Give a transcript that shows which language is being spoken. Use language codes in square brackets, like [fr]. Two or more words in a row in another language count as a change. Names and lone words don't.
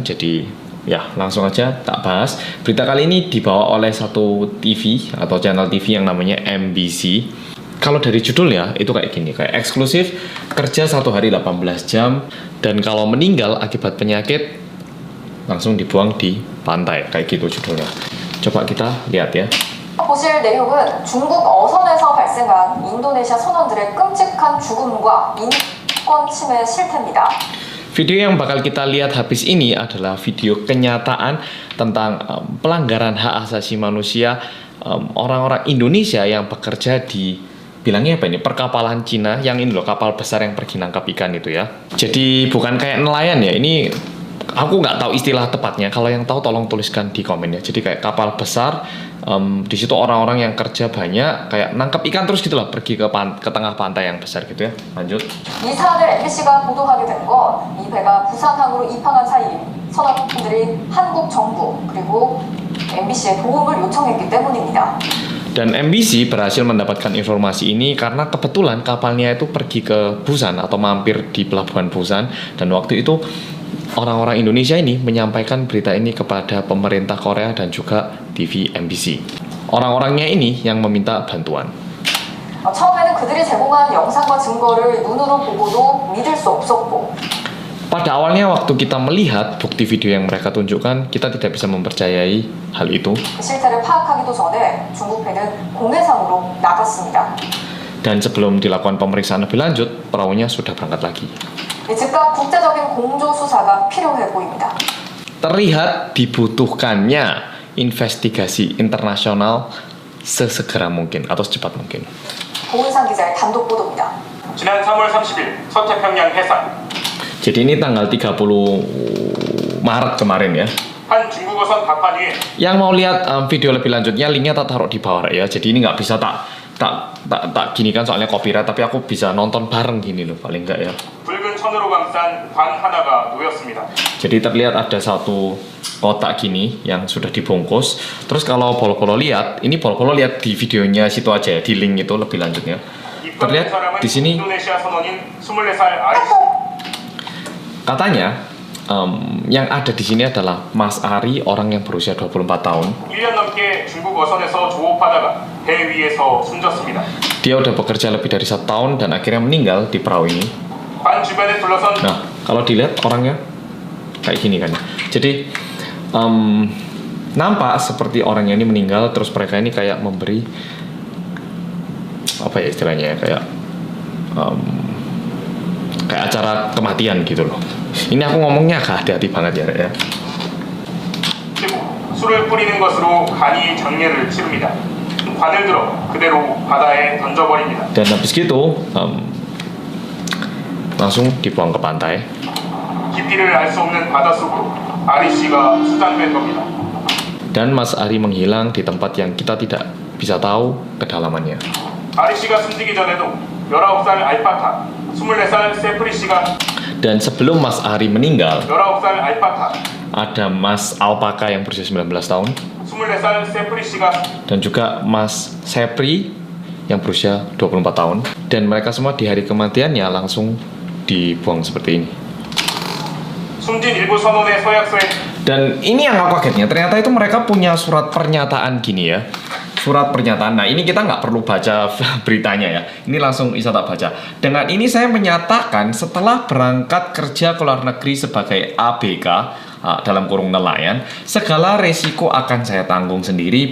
[id] Jadi ya langsung aja tak bahas. Berita kali ini dibawa oleh satu TV atau channel TV yang namanya MBC. Kalau dari judulnya itu kayak gini, kayak eksklusif, kerja 1 hari 18 jam, dan kalau meninggal akibat penyakit langsung dibuang di pantai, kayak gitu judulnya. Coba kita lihat ya. [ko] 보실 내용은 중국 어선에서 발생한 인도네시아 선원들의 끔찍한 죽음과 인권 침해 실태입니다. [id] Video yang bakal kita lihat habis ini adalah video kenyataan tentang pelanggaran hak asasi manusia orang-orang Indonesia yang bekerja di, bilangnya apa ini, perkapalan Cina yang ini loh, kapal besar yang pergi nangkap ikan itu ya. Jadi bukan kayak nelayan ya, ini aku nggak tahu istilah tepatnya. Kalau yang tahu tolong tuliskan di komen ya. Jadi kayak kapal besar, di situ orang-orang yang kerja banyak, kayak nangkap ikan terus gitulah, pergi ke tengah pantai yang besar gitu ya. Lanjut. [ko] 이 사안을 MBC가 보도하게 된 건 이 배가 부산항으로 입항한 사이 선원분들이 한국 정부 그리고 MBC의 도움을 요청했기 때문입니다. [id] Dan MBC berhasil mendapatkan informasi ini karena kebetulan kapalnya itu pergi ke Busan atau mampir di pelabuhan Busan, dan waktu itu orang-orang Indonesia ini menyampaikan berita ini kepada pemerintah Korea dan juga TV MBC. Orang-orangnya ini yang meminta bantuan. [ko] 처음에는 그들이 제공한 영상과 증거를 눈으로 보고도 믿을 수 없었고 [id] Pada awalnya waktu kita melihat bukti video yang mereka tunjukkan, kita tidak bisa mempercayai hal itu. [ko] 실태를 파악하기도 전에 중국 배는 공해상으로 나갔습니다. [id] Dan sebelum dilakukan pemeriksaan lebih lanjut, perahunya sudah berangkat lagi. [ko] 즉각 국제적인 공조 수사가 필요해 보입니다. [id] Terlihat dibutuhkannya investigasi internasional sesegera mungkin atau secepat mungkin. [ko] 고은상 기자의 단독 보도입니다. 지난 3월 30일 서태평양 해상 [id] Jadi ini tanggal 30 Maret kemarin ya. [ko] 한 중국어선 갑판 위에 [id] Yang mau lihat video lebih lanjutnya, linknya tak taruh di bawah ya. Jadi ini nggak bisa tak gini kan soalnya copyright, tapi aku bisa nonton bareng gini loh paling nggak ya. [ko] 붉은 천으로 감싼 관 하나가 놓였습니다. [id] Jadi terlihat ada satu kotak gini yang sudah dibungkus. Terus kalau polo-polo lihat, ini polo-polo lihat di videonya situ aja ya, di link itu lebih lanjutnya. [ko] 입건된 [id] terlihat [ko] 사람은 [id] di sini [ko] 인도네시아 선원인 24살 아리씨. [id] katanya yang ada di sini adalah Mas Ari, orang yang berusia 24 tahun. [ko] 1년 넘게 중국 어선에서 조업하다가 배 위에서 숨졌습니다. [id] Dia udah bekerja lebih dari 1 tahun dan akhirnya meninggal di perahu ini. [ko] 관 주변에 둘러선 [id] Nah, kalau dilihat orangnya kayak gini kan. Jadi nampak seperti orangnya ini meninggal, terus mereka ini kayak memberi apa ya istilahnya, kayak kayak acara kematian gitu loh. Ini aku ngomongnya agak hati-hati banget ya. [ko] 그리고 술을 뿌리는 것으로 간이 장례를 치릅니다. 관을 들어 그대로 바다에 던져버립니다. [id] Dan habis gitu langsung dibuang ke pantai. [ko] 깊이를 알 수 없는 바다 속으로 아리 씨가 수장된 겁니다. [id] Dan Mas Ari menghilang di tempat yang kita tidak bisa tahu kedalamannya. [ko] 아리 씨가 숨지기 전에도 19살 알파카, 24살 세프리 씨가 [id] Dan sebelum Mas Ari meninggal, [ko] 19살 알파카, [id] ada Mas Alpaka yang berusia 19 tahun [ko] 24살 세프리 씨가 [id] dan juga Mas Sepri yang berusia 24 tahun, dan mereka semua di hari kematiannya langsung dibuang seperti ini. [ko] 숨진 일부 선원의 서약서에 [id] Dan ini yang aku kagetnya, ternyata itu mereka punya surat pernyataan gini ya. Surat pernyataan. Nah ini kita nggak perlu baca beritanya ya. Ini langsung bisa tak baca. Dengan ini saya menyatakan setelah berangkat kerja ke luar negeri sebagai ABK dalam kurung nelayan, segala resiko akan saya tanggung sendiri.